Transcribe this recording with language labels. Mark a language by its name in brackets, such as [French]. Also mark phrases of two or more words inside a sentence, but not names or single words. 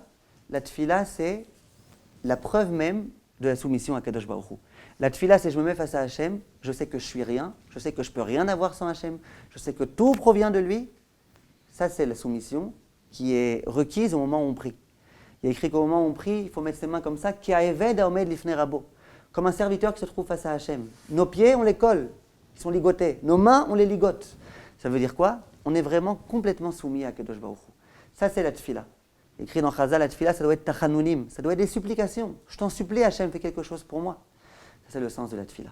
[French] La tfila, c'est la preuve même de la soumission à [Hebrew] קדוש ברוך הוא. [French] La tfila, c'est je me mets face à Hachem, je sais que je suis rien, je sais que je peux rien avoir sans Hachem, je sais que tout provient de lui. Ça, c'est la soumission qui est requise au moment où on prie. Il y a écrit qu'au moment où on prie, il faut mettre ses mains comme ça, [Hebrew] כעבד העומד לפני רבו, [French] comme un serviteur qui se trouve face à Hachem. Nos pieds, on les colle, ils sont ligotés. Nos mains, on les ligote. Ça veut dire quoi? On est vraiment complètement soumis à [Hebrew] קדוש ברוך הוא. [French] Ça, c'est la tfila. Écrit dans Chazal, la tfila, ça doit être tachanunim, ça doit être des supplications. Je t'en supplie, Hachem, fais quelque chose pour moi. Ça, c'est le sens de la tfila.